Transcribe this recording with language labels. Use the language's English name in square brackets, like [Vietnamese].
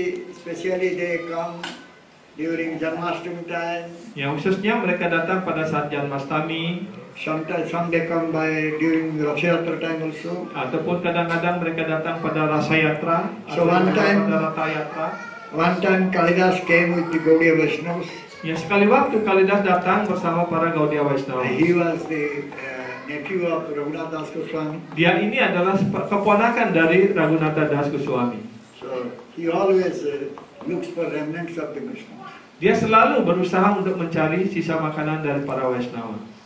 [English] Especially they come during Janmashtami time. [Indonesian] Ya, khususnya mereka datang pada saat Janmastami, [English] Sometimes some they come by during Rathayatra time also. [Indonesian] ataupun kadang-kadang mereka datang pada Rasa Yatra, [English] So [Indonesian] atau [English] one time- [Indonesian] pada Ratha Yatra. [English] One time Kalidas came with the Gaudiya Vaishnavas. [Indonesian] Ya, sekali waktu Kalidas datang bersama para Gaudiya Vaishnava. [English] He was the nephew of Raghunath Das Goswami. [Indonesian] Dia ini adalah keponakan dari Raghunatha Das Goswami. [English] So he always looks for remnants of the Vaishnavas. [Indonesian] Dia selalu berusaha untuk mencari sisa makanan dari para Vaishnava.